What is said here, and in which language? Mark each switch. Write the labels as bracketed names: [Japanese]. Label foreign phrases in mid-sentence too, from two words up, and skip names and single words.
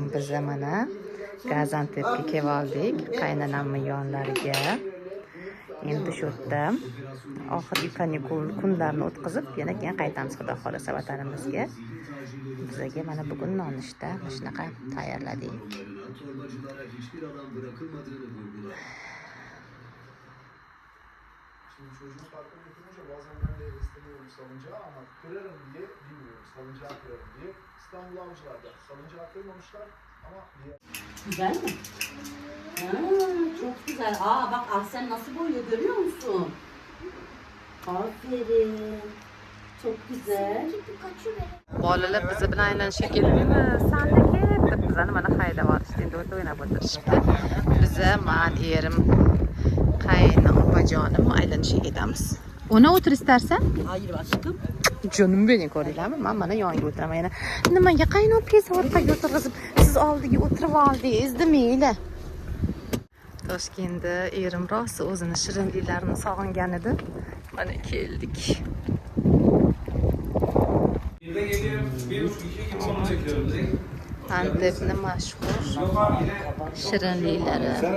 [Uzbek] Biz mana Gaziantepga kelib oldik, qaynonamning yonlariga. Endi shu yerda oxirgi kanikul kunlarini o'tkazib, yana keyin qaytamiz xudo xolasa vatanimizga. Bizga mana bugun nonushta mana shunaqa tayyorladik. [Turkish] Şimdi çocuğun farklı götürünce bazen ben de istemiyorum salıncağı ama kırarım diye bilmiyorum. Salıncağı kırarım diye. İstanbul Avcılar'da salıncağı kırmamışlar ama Güzel mi? Ha, çok güzel. Aa bak Ahsen nasıl boyuyor görüyor musun? Aferin. Çok güzel. [Uzbek] Bolalar bizi bilan aylanishga keldimi? Sanda ketdi. Bizani mana haydab olishdi. Endi o'ta o'ynab o'tirishibdi. Biza men erim qayni opajonim aylanishga ketamiz. Ona o'tir istarsan? [Turkish] Hayır aşkım. Canım benim ko'ringlarmi? [Uzbek] Men mana yonga o'tiraman. Yana nimaga qaynopingiz orqaga o'tirg'izib, siz oldiga o'tirib oldingiz mayli. Toshkentda erim rosa o'zini shirinliklarini sog'ingan edi. Mana keldik. Antep'nin mashhur shirinliklari.